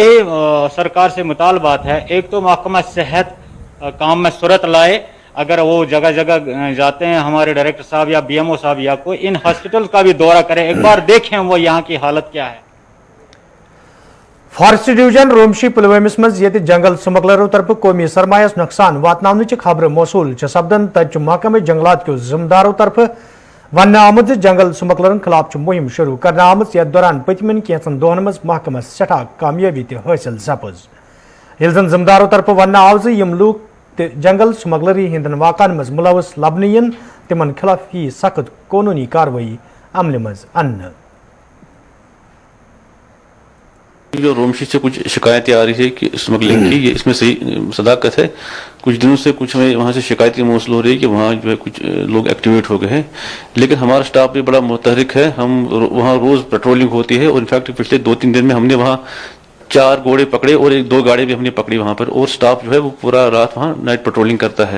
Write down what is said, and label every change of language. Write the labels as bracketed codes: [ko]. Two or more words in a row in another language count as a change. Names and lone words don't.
[ur] یہی سرکار سے مطالبات ہیں، ایک تو محکمہ صحت کام میں صورت لائے، اگر وہ جگہ جگہ جاتے ہیں ہمارے ڈائریکٹر صاحب یا BMO صاحب یا کوئی ان ہاسپٹل کا بھی دورہ کریں، ایک بار دیکھیں وہ یہاں کی حالت کیا ہے. [ks] फॉरेस्ट डिवीजन रोमशी पुलवामिस मज ये जंगल स्मगलरों तरफ कौमी सरमायस नुकसान वातन खबर मौसूल सपदन तक महकमे जंगलात के जिम्मेदारों तरफ वन आमद जंगल स्मगलरन खिलाफ मुहिम शुरू करना आमज यथ दौरान पतमन कैंसन दोहन मज महकमस सठा कामयाबी हासिल सपज। यह जन जिम्मेदारों तरफ वन आव यम लूक जंगल स्मगलरी हिंदन वाकन मज मुलवस लबन यन तिमन खिलाफ ही सख्त कानूनी कार्रवाई अमल मज अन्न। [ur] جو رومشی سے کچھ شکایتیں آ رہی ہے کہ اسمگلنگ کی، یہ اس میں صحیح صداقت ہے. کچھ دنوں سے کچھ ہمیں وہاں سے شکایتیں موصول ہو رہی ہے کہ وہاں جو ہے کچھ لوگ ایکٹیویٹ ہو گئے ہیں، لیکن ہمارا اسٹاف بھی بڑا متحرک ہے، ہم وہاں روز پیٹرولنگ ہوتی ہے اور ان فیکٹ پچھلے 2-3 دن میں ہم نے وہاں 4 گھوڑے پکڑے اور 2 گاڑی بھی ہم نے پکڑی وہاں پر، اور اسٹاف جو ہے وہ پورا رات وہاں [en] night patrolling [ur] کرتا ہے.